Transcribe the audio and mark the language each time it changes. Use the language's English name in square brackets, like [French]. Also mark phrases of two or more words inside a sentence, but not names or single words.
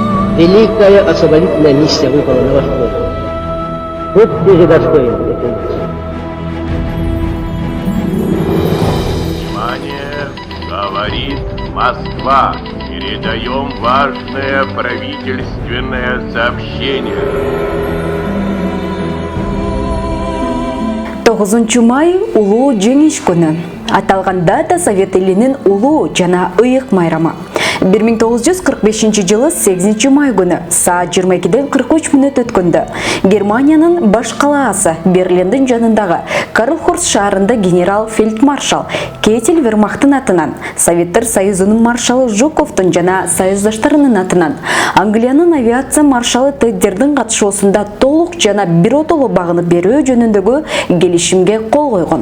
[Russian] Великая освободительная миссия выпала на ваш плод. Будьте же достойны этой миссии. Внимание, говорит Москва. Передаем важное правительственное сообщение. [Kyrgyz] 9 май улуу жеңиш күнү. Аталган дата Совет элинин улуу жана ыйык майрамы. 1945 жылы 8 май күнү саат 22-ден 43 мүнөт өткөндө Германиянын баш калаасы Берлиндин жанындагы Карлхорст шаарында генерал-фельдмаршал Кетель Вермахтын атынан, Советтер Союзунун маршалы Жуковдун жана союздаштарынын атынан, Англиянын авиация маршалы Теддердин катышуусунда толук жана биротоло багынып берүү жөнүндөгү келишимге кол койгон.